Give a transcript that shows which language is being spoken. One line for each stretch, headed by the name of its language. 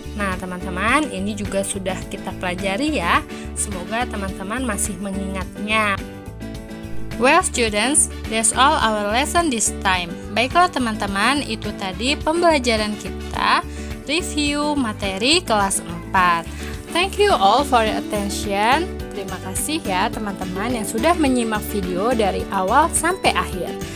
Indonesian: Nah, teman-teman, ini juga sudah kita pelajari ya. Semoga teman-teman masih mengingatnya.
English: Well students, that's all our lesson this time.
Indonesian: Baiklah teman-teman, itu tadi pembelajaran kita review materi kelas 4.
English: Thank you all for your attention.
Indonesian: Terima kasih ya teman-teman yang sudah menyimak video dari awal sampai akhir.